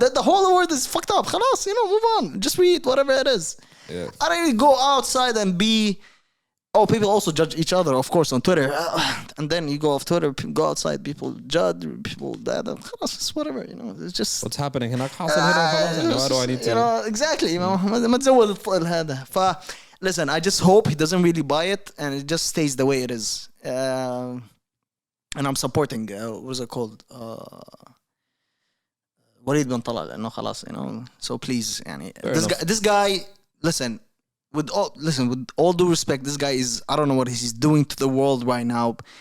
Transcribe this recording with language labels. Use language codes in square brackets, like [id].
[en] That the whole world is fucked up. Khalas, move on. Just read whatever it is. Yeah. I don't even go outside and be. Oh, people also judge each other, of course, on Twitter. And then you go off Twitter, go outside, people judge, people that. It's whatever, It's just... What's happening [ar] هناك حاصل هنا. [en] Why do I need to... [ar] Exactly, ما تزود هذا. [en] Listen, I just hope he doesn't really buy it and it just stays the way it is. And I'm supporting, what's it called? Walid bin Talal, [ar] لأنه خلاص, [en] So please, this guy, listen, with all due respect, this guy is, I don't know what he's doing to the world right now.